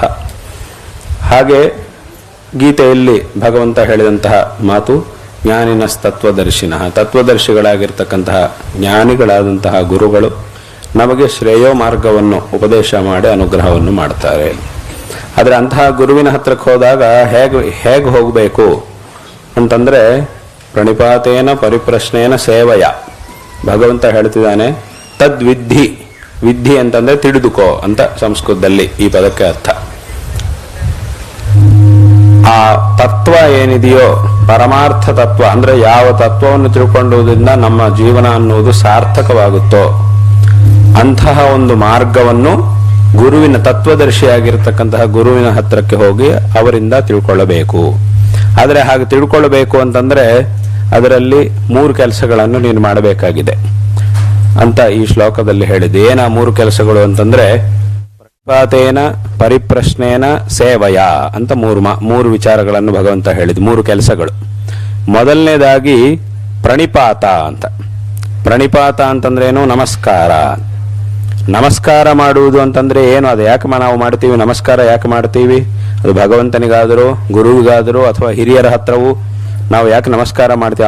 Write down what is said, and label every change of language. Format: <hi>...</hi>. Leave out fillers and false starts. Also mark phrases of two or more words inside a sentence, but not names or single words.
<kn>ಹಾಗೆ ಗೀತೆಯಲ್ಲಿ ಭಗವಂತ ಹೇಳಿದಂತಹ ಮಾತು ಜ್ಞಾನಿನಸ್ತತ್ವದರ್ಶಿನಃ, ತತ್ವದರ್ಶಿಗಳಾಗಿರ್ತಕ್ಕಂತಹ ಜ್ಞಾನಿಗಳಾದಂತಹ ಗುರುಗಳು ನಮಗೆ ಶ್ರೇಯೋ ಮಾರ್ಗವನ್ನು ಉಪದೇಶ ಮಾಡಿ ಅನುಗ್ರಹವನ್ನು ಮಾಡ್ತಾರೆ. ಆದರೆ ಅಂತಹ ಗುರುವಿನ ಹತ್ರಕ್ಕೆ ಹೋದಾಗ ಹೇಗೆ ಹೋಗಬೇಕು ಅಂತಂದರೆ</kn> <sa>ಪ್ರಣಿಪಾತೇನ ಪರಿಪ್ರಶ್ನೇನ ಸೇವಯ.</sa> <kn>ಭಗವಂತ ಹೇಳ್ತಿದ್ದಾನೆ ತದ್ವಿಧಿ. ವಿಧಿ ಅಂತಂದ್ರೆ ತಿಳಿದುಕೋ ಅಂತ ಸಂಸ್ಕೃತದಲ್ಲಿ ಈ ಪದಕ್ಕೆ ಅರ್ಥ. ಆ ತತ್ವ ಏನಿದೆಯೋ ಪರಮಾರ್ಥ ತತ್ವ ಅಂದ್ರೆ ಯಾವ ತತ್ವವನ್ನು ತಿಳ್ಕೊಳ್ಳುವುದರಿಂದ ನಮ್ಮ ಜೀವನ ಅನ್ನುವುದು ಸಾರ್ಥಕವಾಗುತ್ತೋ ಅಂತಹ ಒಂದು ಮಾರ್ಗವನ್ನು ಗುರುವಿನ ತತ್ವದರ್ಶಿಯಾಗಿರ್ತಕ್ಕಂತಹ ಗುರುವಿನ ಹತ್ರಕ್ಕೆ ಹೋಗಿ ಅವರಿಂದ ತಿಳ್ಕೊಳ್ಳಬೇಕು. ಆದರೆ ಹಾಗೆ ತಿಳ್ಕೊಳ್ಳಬೇಕು ಅಂತಂದ್ರೆ ಅದರಲ್ಲಿ 3 ಕೆಲಸಗಳನ್ನು ನೀನು ಮಾಡಬೇಕಾಗಿದೆ ಅಂತ ಈ ಶ್ಲೋಕದಲ್ಲಿ ಹೇಳಿದೆ. ಏನ 3 ಕೆಲಸಗಳು ಅಂತಂದ್ರೆ</kn> <sa>ಪ್ರಣಿಪಾತೇನ ಪರಿಪ್ರಶ್ನೇನ ಸೇವಯ</sa> <kn>ಅಂತ 3 ವಿಚಾರಗಳನ್ನು ಭಗವಂತ ಹೇಳಿದ. 3 ಕೆಲಸಗಳು. ಮೊದಲನೇದಾಗಿ ಪ್ರಣಿಪಾತ ಅಂತ. ಪ್ರಣಿಪಾತ ಅಂತಂದ್ರೇನು? ನಮಸ್ಕಾರ. ನಮಸ್ಕಾರ ಮಾಡುವುದು ಅಂತಂದ್ರೆ ಏನು? ಅದು ಯಾಕೆ ನಾವು ಮಾಡ್ತೀವಿ? ನಮಸ್ಕಾರ ಯಾಕೆ ಮಾಡ್ತೀವಿ? ಅದು ಭಗವಂತನಿಗಾದರೂ ಗುರುವಿಗಾದರೂ ಅಥವಾ ಹಿರಿಯರ ಹತ್ರವೂ ನಾವು ಯಾಕೆ ನಮಸ್ಕಾರ ಮಾಡ್ತೀವಿ?</kn>